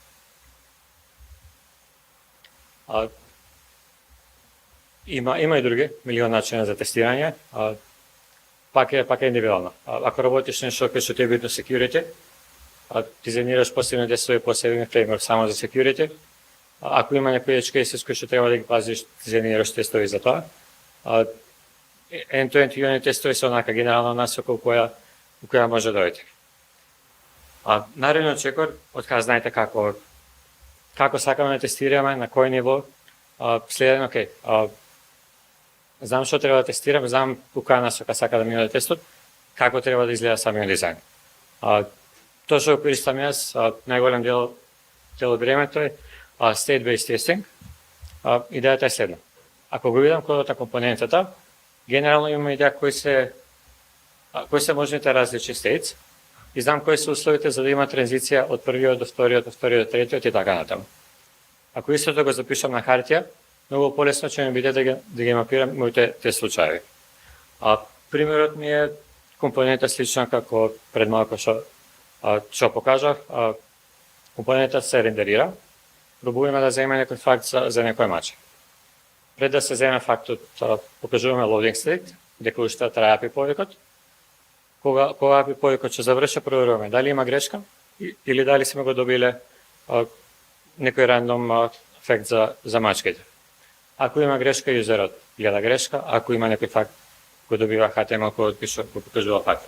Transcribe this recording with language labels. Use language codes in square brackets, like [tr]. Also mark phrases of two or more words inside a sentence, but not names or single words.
[mk] Има и други милион начини за тестирање. Пак е индивидуално. Ако работиш нешто кај што ти е битно security, дизајнираш посебни тестови, посебен фреймворк само за security. Ако има некои [en] edge cases [mk] кои што треба да ги пазиш, дизајнираш тестови за тоа. [en] End-to-end unit [mk] тестови се онака генерална насока у која може да дојде. Наредниот чекор, од кога знаете како сакаме да тестираме, на кој ниво, следен, окей, знам што треба да тестирам, знам у која насока сака да мине тестот, како треба да изгледа самиот дизајн. Тоа што го користам јас, најголем дел од времето е [en] state-based testing. [mk] Идејата е следна. Ако го видам кодот на компонентата, генерално имаме идеја кои се можните различни states и знам кои се условите за да има транзиција од првиот до вториот, од вториот до третиот и така натаму. Ако истото го запишам на хартија, многу полесно ќе ми биде да ги мапирам моите те случаи. Примерот ми е компонента слична како пред малку што покажав. Компонентата се рендерира, пробуваме да земеме некој факт за некој мач. Пред да се земе фактот, покажуваме [en] loading state, [mk] дека уште трае API повикот. Кога API повикот ќе заврши, проверуваме дали има грешка или дали сме го добиле некој рандом ефект за мачките. Ако има грешка, юзерот гледа грешка, ако има некој факт, го добива HTML код кој го покажува факт.